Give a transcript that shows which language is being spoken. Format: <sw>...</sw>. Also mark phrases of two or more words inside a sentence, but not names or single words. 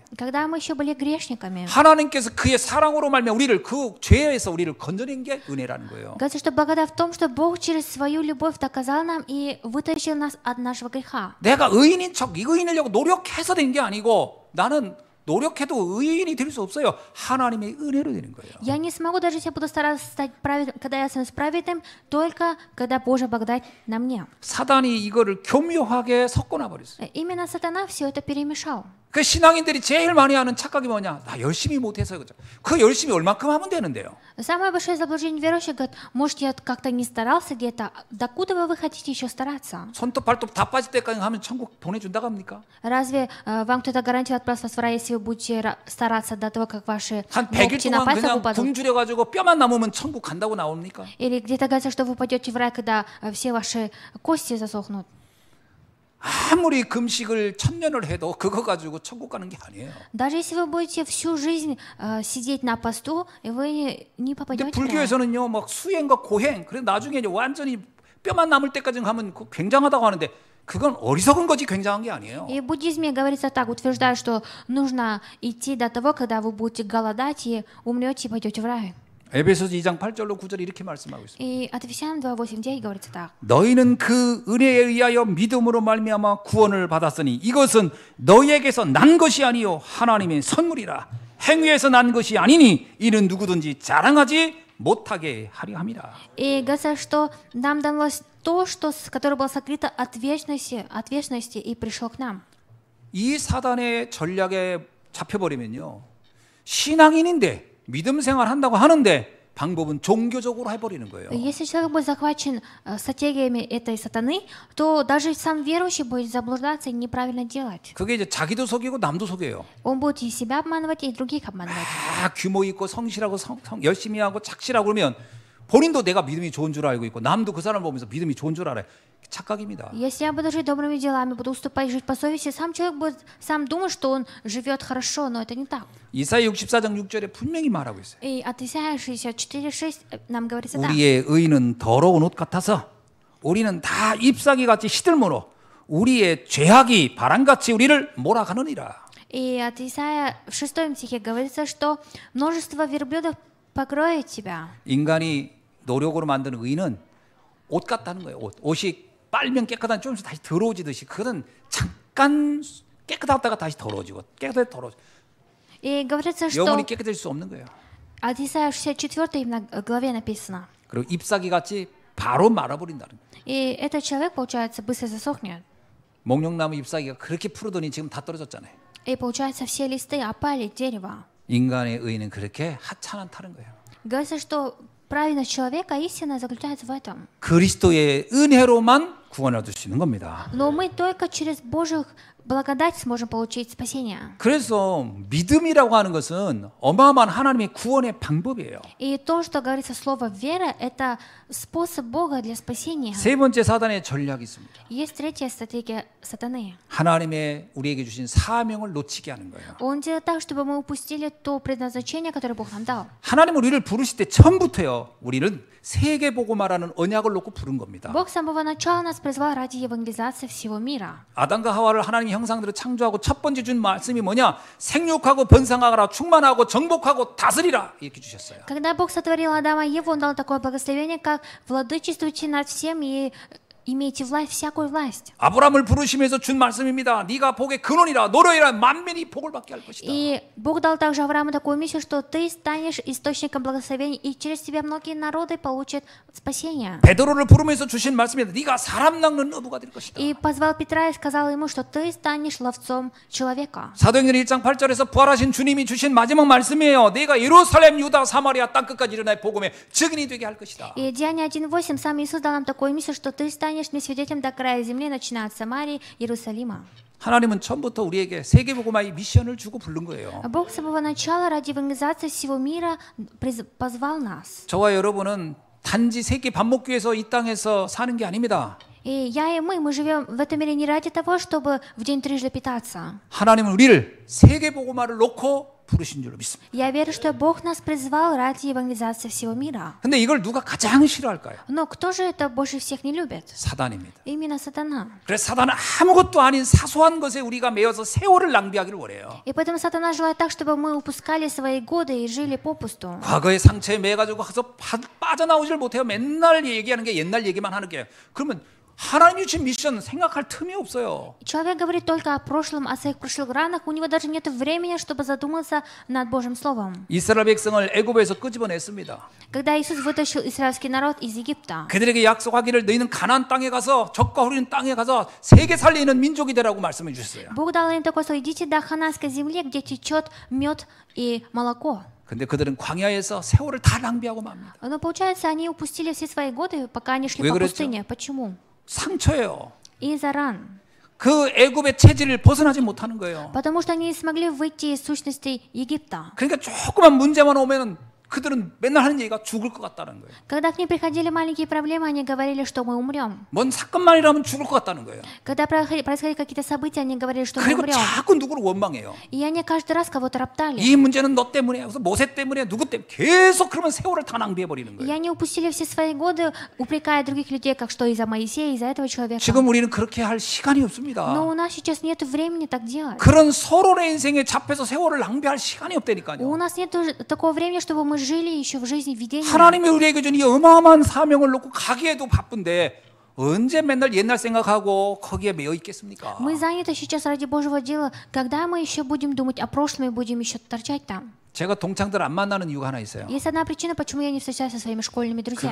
<ru>Когда мы еще были грешниками,</ru> <ko>하나님께서 그의 사랑으로 말미암아 우리를 그 죄에서 우리를 건져낸 게 은혜라는 거예요.</ko> <ru>говорится, что благодать в том, что Бог через свою любовь доказал нам и вытащил нас от нашего греха.</ru> <ko>내가 의인인 척 의인이려고 노력해서 된 게 아니고 나는 노력해도 의인이 될 수 없어요. 하나님의 은혜로 되는 거예요.</ko> <ru>Я не смогу, даже если я буду стараться стать праведным, когда я становлюсь праведным, только когда Божья благодать на мне.</ru> <ko>사단이 이거를 교묘하게 섞어놔 버렸어요.</ko> <ru>Именно сатана все это перемешал.</ru> <ko>그 신앙인들이 제일 많이 하는 착각이 뭐냐? 나 열심히 못해서 그죠. 그 열심히 얼마큼 하면 되는데요.</ko> <ru>Самое большое заблуждение верующих говорит, может, я как-то не старался где-то, докуда вы хотите еще стараться?</ru> <ko>손톱 발톱 다 빠질 때까지 하면 천국 보내준다고 합니까?</ko> <ru>Разве вам кто-то гарантирует отправство в рай, если вы будете стараться до того, как ваши</ru> <ko>한 100일</ko> <ru>ногти на</ru> <ko>동안</ko> <ru>пальцах</ru> <ko>그냥</ko> <ru>упадут?</ru> <ko>굶주려가지고 뼈만 남으면 천국 간다고 나옵니까?</ko> <ru>Или где-то говорится, что вы пойдете в рай, когда все ваши кости засохнут?</ru> <ko>아무리 금식을 1000년을 해도 그거 가지고 천국 가는 게 아니에요.</ko> <ru>Даже если вы будете всю жизнь сидеть на посту, вы не</ru> <ko>근데</ko> <ru>попадете в рай.</ru> <ko>불교에서는요, 막 수행과 고행, 그래서 나중에 이제 완전히 뼈만 남을 때까지 가면 그거 굉장하다고 하는데 그건 어리석은 거지 굉장한 게 아니에요.</ko> <ru>И в буддизме говорится так, утверждают, что нужно идти до того, когда вы будете голодать и умрете и пойдете в рай.</ru> <ko>에베소서 2장 8절로 9절 이렇게 말씀하고 있습니다.</ko> <ru>И от Ефесянам 2:8-9 говорится так.</ru> <ko>너희는 그 은혜에 의하여 믿음으로 말미암아 구원을 받았으니 이것은 너희에게서 난 것이 아니요 하나님의 선물이라. 행위에서 난 것이 아니니 이는 누구든지 자랑하지 못하게 하려 함이라.</ko> <ru>И говорится, что нам далось то, которое было сокрыто от вечности и пришло к нам.</ru> <ko>이 사단의 전략에 잡혀버리면요, 신앙인인데 믿음 생활 한다고 하는데 방법은 종교적으로 해버리는 거예요.</ko> <ru>Если человек будет захвачен стратегиями этой сатаны, то даже сам верующий будет заблуждаться и неправильно делать.</ru> <ko>그게 이제 자기도 속이고 남도 속여요.</ko> <ru>Он будет и себя обманывать, и других обманывать.</ru> <ko>규모 있고 성실하고 열심히 하고 착실하고 그러면 본인도 내가 믿음이 좋은 줄 알고 있고 남도 그 사람을 보면서 믿음이 좋은 줄 알아요. 착각입니다.</ko> <ru>Если я буду жить добрыми делами, буду уступать, жить по совести, сам человек будет сам думать, что он живет хорошо, но это не так.</ru> <ko>이사야 64장 6절에 분명히 말하고 있어요.</ko> <ru>И от Исаия 64:6 нам говорится так.</ru> <ko>우리의 의는 더러운 옷 같아서 우리는 다 잎사귀 같이 시들므로 우리의 죄악이 바람같이 우리를 몰아가느니라.</ko> <ru>И от Исаия в 6 стихе говорится, что множество верблюдов покроет тебя.</ru> <ko>인간이 노력으로 만드는 의는 옷 같다는 거예요. 옷이 빨면 깨끗한 좀 다시 더러워지듯이 그거는 잠깐 깨끗하다가 다시 더러워지고 깨끗하다 더러워지고</ko> <ru>И говорится, что</ru> <ko>영혼이 깨끗해질 수 없는 거예요.</ko> <ru>от Исаия 64 именно главе написано.</ru> <ko>그리고 잎사귀 같이 바로 말아버린다는 거예요.</ko> <ru>И этот человек, получается, быстро засохнет.</ru> <ko>목련나무 잎사귀가 그렇게 푸르더니 지금 다 떨어졌잖아요.</ko> <ru>И, получается, все листы опали дерева.</ru> <ko>인간의 의는 그렇게 하찮다는 거예요.</ko> <ru>Говорится, что праведность человека истина заключается в этом.</ru> <ko>그리스도의 은혜로만 구원을 얻을 수 있는 겁니다.</ko> <ru>Но мы только через Божью благодать сможем получить спасение.</ru> <ko>그래서 믿음이라고 하는 것은 어마어마한 하나님의 구원의 방법이에요.</ko> <ru>И то, что говорится слово вера, это способ Бога для спасения.</ru> <ko>세 번째 사단의 전략이 있습니다.</ko> <ru>Есть третья стратегия сатаны.</ru> <ko>하나님의 우리에게 주신 사명을 놓치게 하는 거예요.</ko> <ru>Он делает так, чтобы мы упустили то предназначение, которое Бог нам дал.</ru> <ko>하나님은 우리를 부르실 때 처음부터요. 우리는 세계복음화라는 언약을 놓고 부른 겁니다.</ko> <ru>Бог с самого начала нас призвал ради евангелизации всего мира.</ru> <ko>아담과 하와를 하나님의 형상대로 창조하고 첫 번째 준 말씀이 뭐냐? 생육하고 번성하라, 충만하고 정복하고 다스리라 이렇게 주셨어요.</ko> <ru>Когда Бог сотворил Адама и Еву, Он дал такое благословение, как владычествуйте над всем и имейте власть, всякую власть.</ru> <ko>아브라함을 부르시면서 준 말씀입니다. 네가 복의 근원이라 노려이라 만민이 복을 받게 할 것이다.</ko> <ru>И Бог дал также Аврааму такую миссию, что ты станешь источником благословений, и через тебя многие народы получат спасение.</ru> <ko>베드로를 부르면서 주신 말씀입니다. 네가 사람 낚는 어부가 될 것이다.</ko> <ru>И позвал Петра и сказал ему, что ты станешь ловцом человека.</ru> <ko>사도행전 1장 8절에서 부활하신 주님이 주신 마지막 말씀이에요. 네가 예루살렘, 유다, 사마리아 땅끝까지 일어나의 복음의 증인이 되게 할 것이다.</ko> <ru>И Деяния 1:8 сам Иисус дал нам такую миссию, что ты станешь мне свидетелем до края земли, начиная от Самарии, Иерусалима.</ru> <ko>하나님은 처음부터 우리에게 세계복음화의 미션을 주고 부른 거예요.</ko> <ru>Бог с самого начала ради евангелизации всего мира позвал нас.</ru> <ko>저와 여러분은 단지 세계 밥 먹기 위해서 이 땅에서 사는 게 아닙니다.</ko> <ru>И я и мы живем в этом мире не ради того, чтобы в день трижды питаться.</ru> <ko>하나님은 우리를 세계복음화를 놓고 부르신 줄로 믿습니다.</ko> <ru>Я верю, что Бог нас призвал ради евангелизации всего мира.</ru> <ko>근데 이걸 누가 가장 싫어할까요?</ko> <ru>Но кто же это больше всех не любит?</ru> <ko>사단입니다.</ko> <ru>Именно сатана.</ru> <ko>그래서 사단은 아무것도 아닌 사소한 것에 우리가 매여서 세월을 낭비하기를 원해요.</ko> <ru>И поэтому сатана желает так, чтобы мы упускали свои годы и жили попусту.</ru> <ko>과거의 상처에 매가지고 가서 빠져나오질 못해요. 맨날 얘기하는 게 옛날 얘기만 하는 게. 그러면 하나님이 주신 미션 생각할 틈이 없어요.</ko> <ru>Человек говорит только о прошлом, о своих прошлых ранах. У него даже нет времени, чтобы задуматься над Божьим Словом.</ru> <ko>이스라엘 백성을 애굽에서 끄집어냈습니다.</ko> <ru>Когда Иисус вытащил израильский народ из Египта,</ru> <ko>그들에게 약속하기를 너희는 가나안 땅에 가서 적과 후리는 땅에 가서 세계 살리는 민족이 되라고 말씀해 주셨어요.</ko> <ru>Бог дал им такое слово: идите до хананской земли, где течет мед и молоко.</ru> <ko>근데 그들은 광야에서 세월을 다 낭비하고 맙니다.</ko> <ru>Но получается, они упустили все свои годы, пока они шли</ru> <ko>왜</ko> <ru>по</ru> <ko>그랬죠?</ko> <ru>пустыне. Почему?</ru> <ko>상처예요.</ko> <ru>Из-за ран.</ru> <ko>그 애굽의 체질을 벗어나지 못하는 거예요.</ko> <ru>Потому что они не смогли выйти из сущности Египта.</ru> <ko>그러니까 조그만 문제만 오면은 그들은 맨날 하는 얘기가 죽을 것 같다는 거예요.</ko> <ru>Когда к ним приходили маленькие проблемы, они говорили, что мы умрем.</ru> <ko>뭔 사건만이라면 죽을 것 같다는 거예요.</ko> <ru>Когда происходили какие-то события, они говорили, что мы</ru> <ko>그리고</ko> <ru>умрем.</ru> <ko>자꾸 누구를 원망해요.</ko> <ru>И они каждый раз кого-то роптали.</ru> <ko>이 문제는 너 때문에, 그래서 모세 때문에, 누구 때문에 계속 그러면 세월을 다 낭비해 버리는</ko> <ru>И</ru> <ko>거예요.</ko> <ru>они упустили все свои годы, упрекая других людей, как что из-за Моисея, из-за этого человека.</ru> <ko>지금 우리는 그렇게 할 시간이 없습니다.</ko> <ru>Но у нас сейчас нет времени так делать.</ru> <ko>그런 서로의 인생에 잡혀서 세월을 낭비할 시간이</ko> <ru>У</ru> <ko>없다니까요.</ko> <ru>нас нет такого времени, чтобы мы жили еще в жизни видения.</ru> <ko>하나님이 우리에게 준 이 어마어마한 사명을 놓고 가기에도 바쁜데 언제 맨날 옛날 생각하고 거기에 매여 있겠습니까?</ko> <ru>Мы заняты сейчас ради Божьего дела. Когда мы еще будем думать о прошлом и будем еще торчать там?</ru> <ko>제가 동창들 안 만나는 이유가 하나 있어요.</ko> <ru>Есть одна причина, почему я не встречаюсь со своими школьными друзьями.</ru>